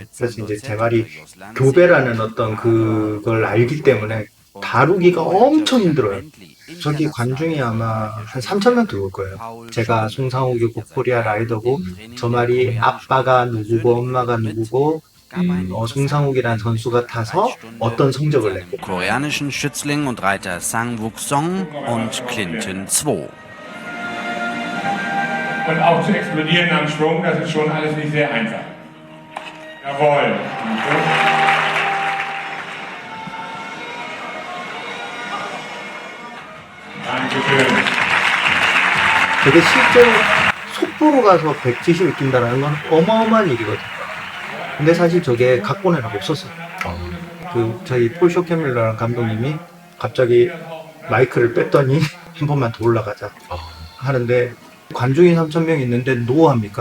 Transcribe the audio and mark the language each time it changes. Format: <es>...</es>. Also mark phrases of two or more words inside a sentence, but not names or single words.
<ko>그래서 이제 제 말이 교배라는 어떤 그걸 알기 때문에 다루기가 엄청 힘들어요. 저기 관중이 아마 한 3,000명 들어올 거예요. 제가 송상욱이고 코리아 라이더고, 저 말이 아빠가 누구고 엄마가 누구고, 송상욱이라는 선수가 타서 어떤 성적을 냈고,</ko> <de>koreanischen Schützling und Reiter Sang-Wook Song und Clinton 2. Und auch zu explodieren am Schwung, das ist schon alles nicht sehr einfach. Jawohl. Dankeschön.</de> <ko>되게 실제로 속보로 가서 170을 뛴다는 건 어마어마한 일이거든요. 근데 사실 저게 각본에는 없었어요. 저희 폴 쇼케밀러라는 감독님이 갑자기 마이크를 뺐더니 한 번만 더 올라가자 하는데, 관중이 3,000명 있는데 노 합니까?</ko>